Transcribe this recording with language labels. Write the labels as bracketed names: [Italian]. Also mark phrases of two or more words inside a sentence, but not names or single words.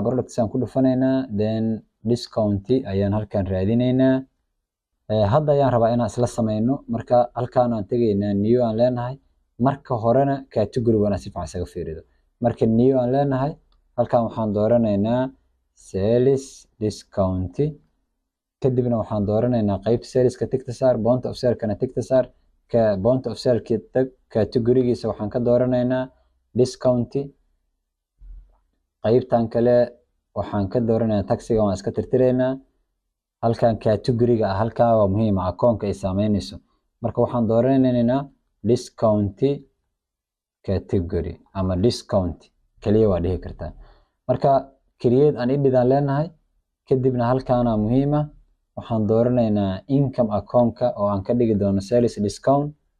[Somali] products aan ku dhufanaynaa [English] then discount [Somali] ayaan halkan raadinaynaa hadda ayaan rabaa inaan isla sameeyno marka halkaan aan tegaynaa new aan leenahay marka horena category-gana si fiican isaga fiirido marka new aan leenahay halkaan waxaan dooranaynaa [English] sales discount [Somali] kadibna waxaan dooranaynaa qaybta sales-ka tigta saar [English] point of sale-kana [Somali] tigta saar ka [English] point of sale-ki [Somali] tag category-giisa waxaan ka dooranaynaa discount qaybtan kale waxaan ka dooranaynaa taxiga waan iska tirtiraynaa halkan category-ga halkaa waa muhiim ah account-ka ay saameynayso marka waxaan dooranaynaa [English] discount category [Somali] ama discount kaliya waa dhihi kartaa marka [English] create an edit [Somali] aan leenahay kadibna halkaana muhiim ah waxaan dooranaynaa [English] income account-ka [Somali] oo aan ka dhigi doono [English] sales discount